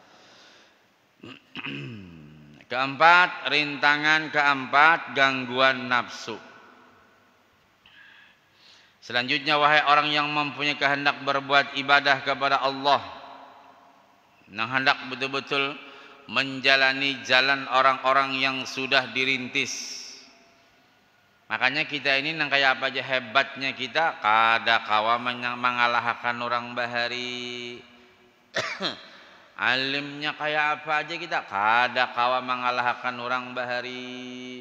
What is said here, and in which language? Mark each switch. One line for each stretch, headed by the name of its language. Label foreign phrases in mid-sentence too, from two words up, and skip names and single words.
Indonesian: Keempat, rintangan keempat, gangguan nafsu. Selanjutnya, wahai orang yang mempunyai kehendak berbuat ibadah kepada Allah, yang hendak betul-betul menjalani jalan orang-orang yang sudah dirintis.
Banjar: Makanya kita ini nang kayak apa aja hebatnya kita, kada kawa mengalahkan orang bahari. Alimnya kayak apa aja kita, kada kawa mengalahkan orang bahari.